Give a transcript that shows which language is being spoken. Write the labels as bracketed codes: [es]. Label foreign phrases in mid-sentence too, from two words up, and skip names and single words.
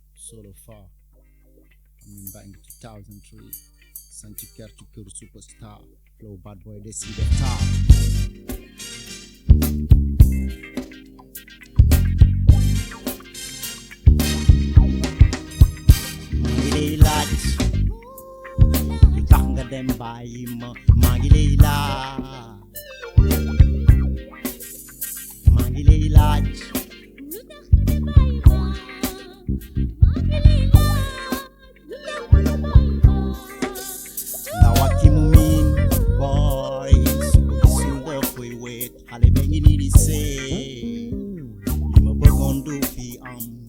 [en] solo far coming back in 2003 Sanchi Kertu Kuru superstar flow bad boy they see the top [wo] Mangilay laaj lu tax nga dem bàyyi ma Mangilay laaj Mangilay laaj xale ba ngi nii di sey li ma bëggoon du fi am